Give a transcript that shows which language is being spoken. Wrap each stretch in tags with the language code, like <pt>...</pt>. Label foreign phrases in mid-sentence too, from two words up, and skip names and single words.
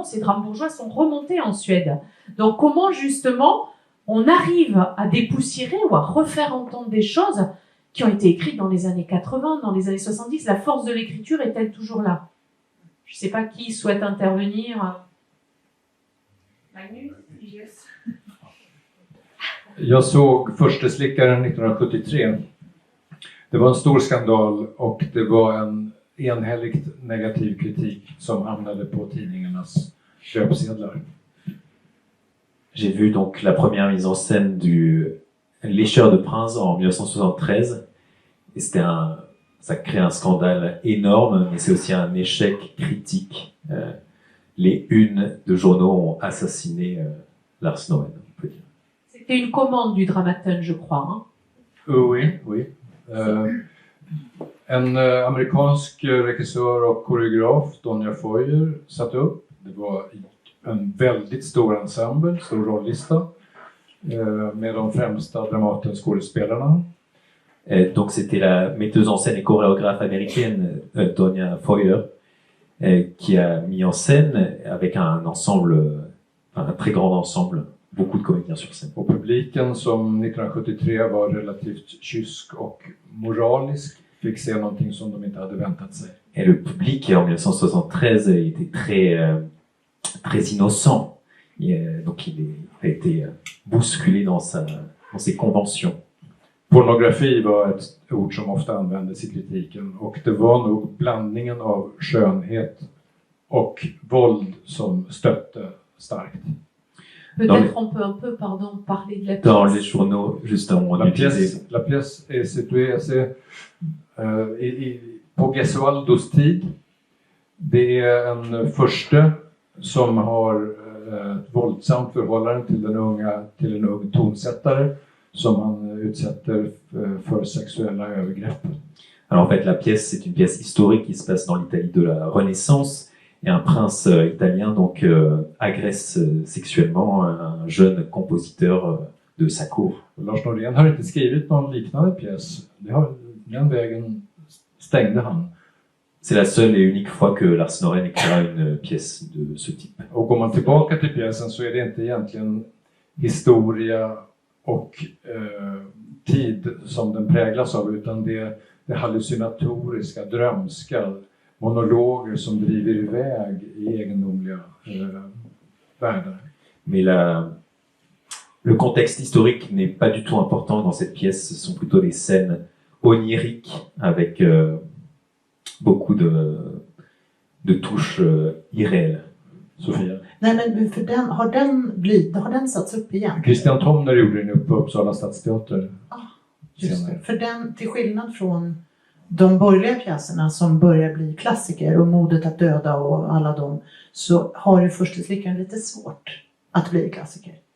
<fr>Ces drames bourgeois sont remontés en Suède. Donc, comment justement on arrive à dépoussiérer ou à refaire entendre des choses qui ont été écrites dans les années 80, dans les années 70? La force de l'écriture est-elle toujours là? Je ne sais pas qui souhaite intervenir. Magnus? Yes.</fr> <sv>Jag såg Försteslickaren 1973. Det var en stor skandal och det var en enhälligt negativ kritik som hamnade på tidningarnas köpsedlar.</sv> <fr>J'ai vu donc la première mise en scène du Lécheur de Prince en 1973 et ça crée un scandale énorme, mais c'est aussi un échec critique. Les unes de journaux ont assassiné Lars Noren, on peut dire. C'était une commande du Dramaten, je crois. Hein? Oui.</fr> <sv>En amerikansk regissör och koreograf, Donja Foyer, satt upp. Det var en väldigt stor ensemble, stor rollista, med de främsta Dramaten-skådespelarna.</sv> <fr>Donc c'était la metteuse en scène et chorégraphe américaine Donja Foyer qui a mis en scène avec un très grand ensemble, beaucoup de comédiens sur scène.</fr> <sv>Och publiken som 1973 var relativt kysk och moralisk fick se någonting som de inte hade väntat sig.</sv> <fr>Et le public en 1973 était très innocent. Donc il a été bousculé dans ses conventions.</fr> <sv>Pornografi var ett ord som ofta användes i kritiken och det var nog blandningen av skönhet och våld som stötte starkt.</sv> <fr>Peut-être on peut un peu, parler de la pièce. Dans les journaux, justement, La pièce est située</fr> <sv>på Gesualdos tid. Det är en furste som har ett våldsamt förhållande till en ung tonsättare som han utsätter för sexuella övergrepp.</sv> <fr>Alors en fait, la pièce, c'est une pièce historique qui se passe dans l'Italie de la Renaissance. Et un prince italien donc agresse sexuellement un jeune compositeur de sa cour.</fr> <sv>Lars Norén har inte skrivit någon liknande pjäs. Den vägen stängde han.</sv> <fr>C'est la seule et unique fois que Lars Norén écrira une pièce de ce type.</fr> <sv>Och går man tillbaka till pjäsen så är det inte egentligen historia och tid som den präglas av, utan det hallucinatoriska, drömska, monologer som driver iväg i egendomliga världar.</sv> <fr>Mais le contexte historique n'est pas du tout important dans cette pièce. Ce sont plutôt des scènes oniriques avec beaucoup de touches irréelles. Sofia.</fr> <sv>Nej, men för har den satts upp igen? Christian Tomner gjorde den upp på Uppsala stadsteater. Just det. För den, till skillnad från de borgerliga pjäserna som börjar bli klassiker och Modet att döda och alla dem, så har ju Fursteslickan lite svårt att bli klassiker.</sv>